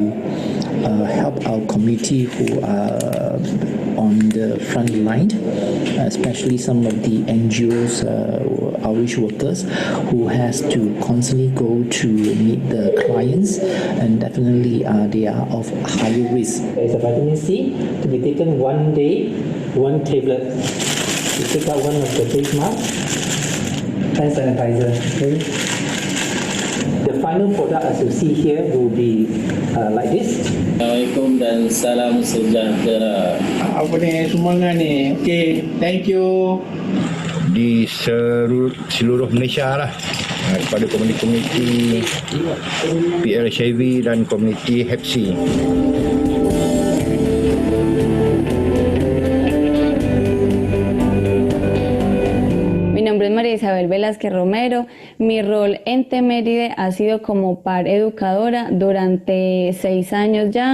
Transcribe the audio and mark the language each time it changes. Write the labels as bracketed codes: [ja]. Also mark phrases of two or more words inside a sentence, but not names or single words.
[en] to help our community who are on the front line, especially some of the NGOs, outreach workers, who has to constantly go to meet the clients, and definitely they are of higher risk. There is a vitamin C to be taken 1 day, 1 tablet. You take out one of the face mask, hand sanitizer. Okay. The final product, as you see here, will be like this. [ms] Assalamualaikum dan salam sejahtera. Apa ni semangat ni? [en] Okay, thank you. [ms] Di seluruh Malaysia lah, kepada komuniti PL-HIV dan komuniti Hep C. [es] Mi nombre es María Isabel Velázquez Romero. Mi rol en Teméride ha sido como par educadora durante 6 años ya.